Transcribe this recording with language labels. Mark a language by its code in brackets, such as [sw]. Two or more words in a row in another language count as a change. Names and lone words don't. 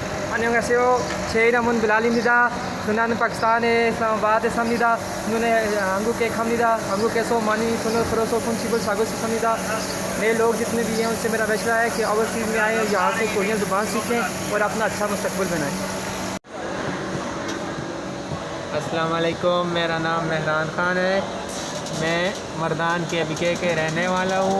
[ko] 안녕하세요. 제 이름은 빌랄입니다. 저는 파키스탄의 이슬라마바드에 삽니다. 저는 한국에 갑니다. 한국에서 많이 돈을 벌어서 손집을 사고 싶습니다. [ur] نئے لوگ جتنے بھی ہیں ان سے میرا مشورہ ہے کہ اوورسیز میں آئیں، یہاں سے کورین زبان سیکھیں اور اپنا اچھا مستقبل بنائیں. السلام علیکم، میرا نام مہران خان ہے. میں مردان کے BK کے رہنے والا ہوں.